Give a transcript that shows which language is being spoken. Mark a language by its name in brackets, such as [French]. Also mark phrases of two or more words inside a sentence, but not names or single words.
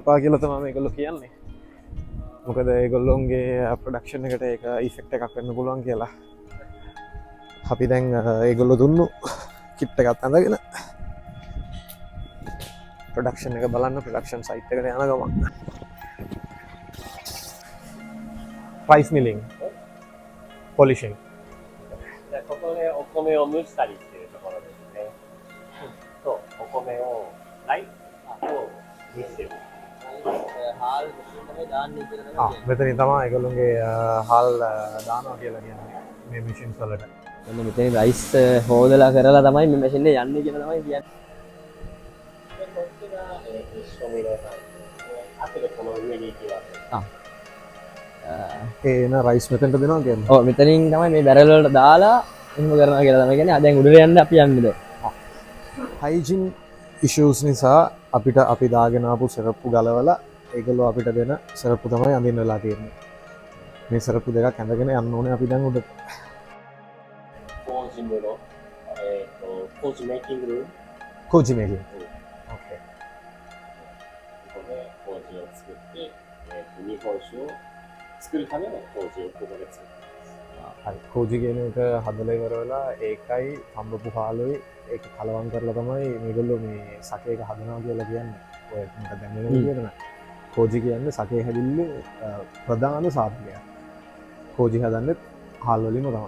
[Sinhala] එපා කියලා තමයි මේගොල්ලෝ කියන්නේ මොකද ඒගොල්ලොන්ගේ ප්‍රොඩක්ෂන් එකට ඒක ඉෆෙක්ට් එකක් වෙන්න පුළුවන් කියලා අපි දැන් ඒගොල්ලෝ දුන්නු කිට් එකත් ඇඳගෙන ප්‍රොඩක්ෂන් එක බලන්න [English] production site [Sinhala] එකට යන ගමන් [English] rice milling polishing [Japanese] ここでお米を蒸したりしているところですね。と、お米をライスを蒸している。 [Sinhala] මෙතනින් තමයි ඒගොල්ලොන්ගේ හාල් දානවා කියලා කියන්නේ මේ මිෂින්ස් වලට මෙන්න මෙතන රයිස් හොදලා කරලා තමයි මේ මැෂින් එක යන්නේ කියලා තමයි කියන්නේ. [Japanese] で、こっちが、照明のさん。後でこの上に行きます。 [Sinhala] ඒන රයිස් මෙතෙන්ට දෙනවා කියන්නේ ඔව් මෙතනින් තමයි මේ බැරල් වලට දාලා එහෙම කරනවා කියලා තමයි කියන්නේ. දැන් උඩට යන්න අපි යන්නේ දැන්. [English] hygiene issues [Sinhala] නිසා අපිට අපි දාගෙන ආපු සරප්පු ගලවලා ඒගොල්ලෝ අපිට දෙන සරප්පු තමයි අඳින්න වෙලා තියෙන්නේ මේ සරප්පු දෙකක් ඇඳගෙන යන්න ඕනේ අපි දැන් උඩට [Japanese] 工事室、工事メイキングルーム。 [English] koji making [Japanese] ここで麹を作って、日本酒を作るための麹をここで作る。 [Sinhala] හරි කෝජි කියන එක හදලා ඉවර වෙලා ඒකයි හම්බපු හාලුයි ඒක කලවම් කරලා තමයි මේගොල්ලෝ මේ සකේ එක හදනවා කියලා කියන්නේ ඔය මට දැන් වෙන විදියට නෑ කෝජි කියන්නේ සකේ හැදිල්ලේ ප්‍රධාන සාධකයක් කෝජි හදන්නේ හාල් වලින්ම තමයි